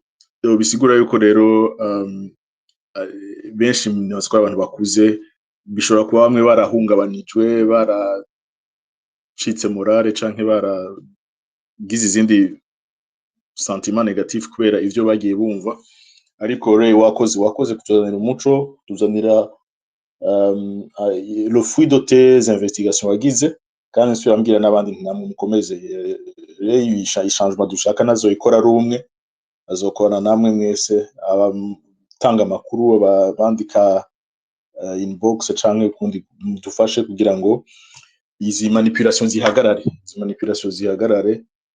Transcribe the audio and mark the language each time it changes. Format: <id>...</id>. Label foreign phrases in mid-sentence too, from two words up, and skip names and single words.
<rn>Bisigura yuko rero benshi n'abatwara abantu bakuze bishobora kuba bamwe barahungabanijwe baracitse morale canke baragize izindi</rn> <fr>sentiment negatif</fr> <rn>kubera ivyo bagiye bumva, ariko rero wakoze kutuzanira umuco, tuzanira</rn> <fr>le fruit de tes investigations</fr> <rn>wagize kandi nsubira mbwira n'abandi namwe mukomeze rero changement dushaka nazo ikora ari umwe azokorana namwe mwese abatanga amakuru abandika inbox canke kundi dufashe kugira ngo izi manipulation zihagarare.</rn>